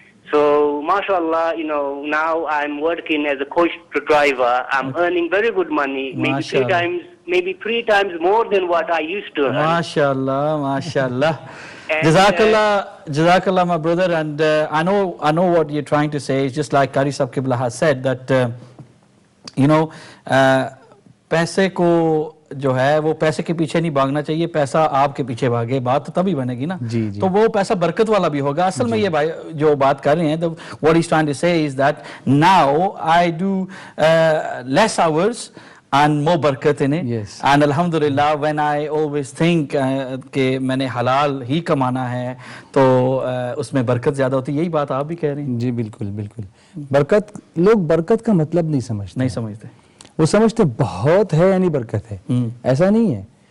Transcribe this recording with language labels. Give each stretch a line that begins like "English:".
English: So, mashallah, now I'm working as a coach driver. I'm earning very good money, maybe three times more than what I used to earn. MashaAllah. Jazakallah, my brother. And I know what you're trying to say. It's just like Qari Sahab Qibla has said that,
Urdu: پیسے کو جو ہے وہ پیسے کے پیچھے نہیں بھاگنا چاہیے، پیسہ آپ کے پیچھے بھاگے، بات تو تبھی بنے گی نا. تو وہ پیسہ برکت والا بھی ہوگا. اصل میں یہ بھائی جو بات کر رہے ہیں،
English: what he's trying to say is that now I do less hours and more barakat in it. Yes. And alhamdulillah, when I always think
Urdu: کہ میں نے حلال ہی کمانا ہے تو اس میں برکت زیادہ ہوتی ہے. یہی بات آپ بھی کہہ رہے ہیں. جی بالکل. برکت، لوگ برکت کا مطلب نہیں سمجھتے. وہ سمجھتے بہت ہے یعنی برکت ہے. ایسا نہیں ہے.